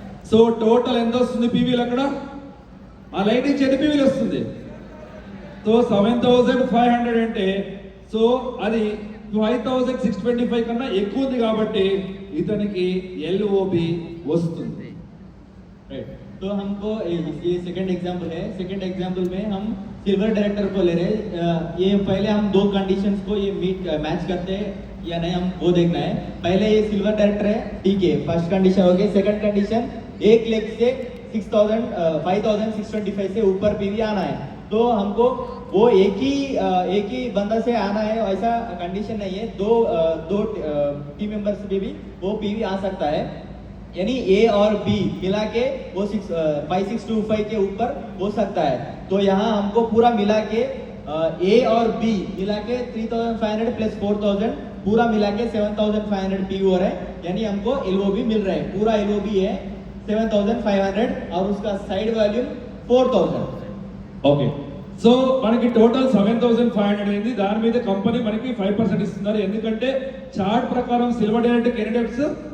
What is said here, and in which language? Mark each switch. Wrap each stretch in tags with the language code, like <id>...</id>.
<te>So total ఎంత వస్తుంది పీవీలు అక్కడ? ఆ లైన్ నుంచి ఎన్ని పీవీలు వస్తుంది? సో 7500 అంటే సో అది 5625 కన్నా ఎక్కువ ఉంది కాబట్టి ఇతనికి ఎల్ఓబి వస్తుంది.</te> <hi>Right. तो हमको ये सेकंड एग्जांपल है. सेकंड एग्जांपल में हम सिल्वर डायरेक्टर को ले रहे हैं. ये पहले हम दो कंडीशंस को ये मैच करते हैं या नहीं, हम वो देखना है. पहले ये सिल्वर डायरेक्टर है, ठीक है, फर्स्ट कंडीशन हो गई. सेकंड कंडीशन 1 लाख से 5625 से ऊपर पीवी आना है. तो हमको वो एक ही बंदा से आना है ऐसा कंडीशन नहीं है. दो टीम मेंबर्स से भी वो पीवी आ सकता है, यानी ए और बी मिला के वो 5625 के ऊपर हो सकता है. तो यहाँ हमको पूरा मिला के ए और बी मिला के 3500 प्लस 4000 पूरा मिला के 7500 पीवी हो रहा है, यानी हमको एलओबी मिल रहा है. पूरा एलओबी है 7500 और उसका साइड वॉल्यूम 4000.</hi> <te>ఓకే, సో మనకి టోటల్ 7500 అయింది. దాని మీద కంపెనీ మనకి 5% ఇస్తున్నారు, ఎందుకంటే చార్ట్ ప్రకారం సిల్వర్ డైరెక్టర్ ఎన్ని డెప్స్?</te>